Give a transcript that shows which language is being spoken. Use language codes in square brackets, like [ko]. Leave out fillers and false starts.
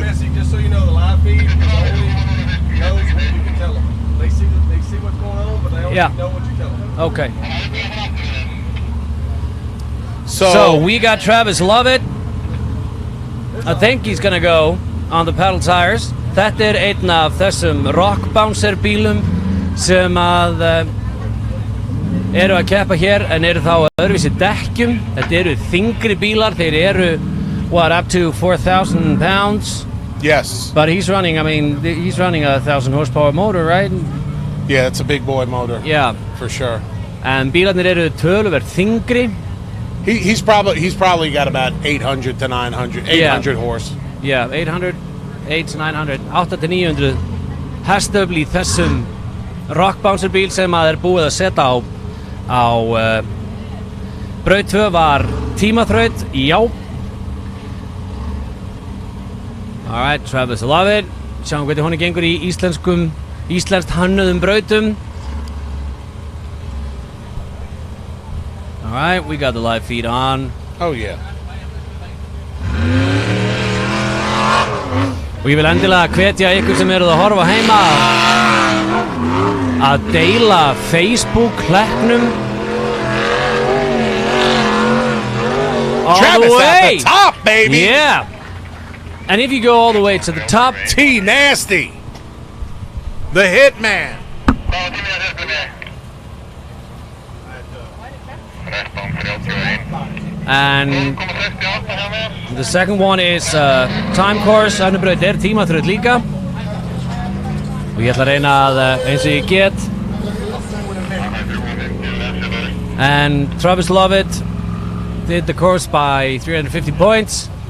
[en] Bessie, just so you know, the live feed is only knows what you can tell them. They see what's going on, but they only know what you tell them. Okay. So we got Travis Lovett. I think he's gonna go on the paddle tires. [is] Þetta einn af þessum rock bouncer bílum sem að eru að keppa hér, en eru þá öðruvísi dekkjum. Þetta eru þyngri bílar, þeir eru [en] up to 4,000 pounds. Yes. But he's running, I mean, he's running a 1,000 horsepower motor, right? Yeah, it's a big boy motor. Yeah. For sure. [is] En bílarnir eru töluvert þyngri. [en] He's probably got about 800 to 900 horse. Yeah, 800 to 900, [is] 800 to 900 hestöfl í þessum rock bouncer bíl sem að búið að setja á braut 2 var tímaþraut, já. Alright, Travis Lovett. Sjáum hvernig honum gengur í íslenskt hannuðum brautum. [en] Alright, we got the live feed on. Oh yeah. [is] Og ég vil endilega hvetja ykkur sem eruð að horfa heima að deila Facebook-hlekknum all [en] Travis the way. at the top, baby. Yeah. And if you go all the way to the top, T Nasty, the Hitman. and the second one is time course. [is] Önnur braut tímaþraut líka. Og ég ætla að reyna að eins og ég get. [en] And Travis Lovett did the course by 350 points.